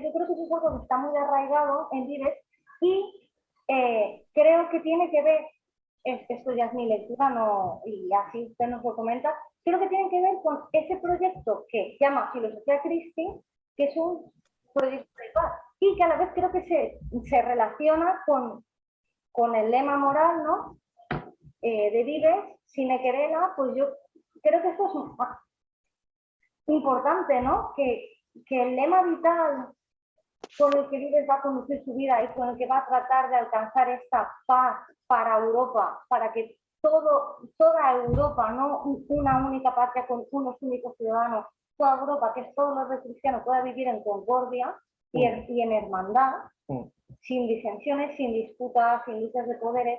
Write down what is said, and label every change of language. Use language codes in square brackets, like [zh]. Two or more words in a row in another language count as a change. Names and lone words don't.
[es] Yo creo que eso es algo que está muy arraigado en Vives y creo que tiene que ver, esto ya es mi lectura, no, y así usted nos lo comenta, creo que tiene que ver con ese proyecto que se llama Filosofía Christi, que es un proyecto de paz y que a la vez creo que se relaciona con el lema moral, ¿no? De Vives, [la] sine querela, [es] pues yo creo que esto es importante, ¿no? Que el lema vital con el que Vives va a conducir su vida y con el que va a tratar de alcanzar esta paz para Europa, para que toda Europa, no una única patria con unos únicos ciudadanos, toda Europa, que es todo lo de cristiano, pueda vivir en concordia y en hermandad, sin disensiones, sin disputas, sin luchas de poderes.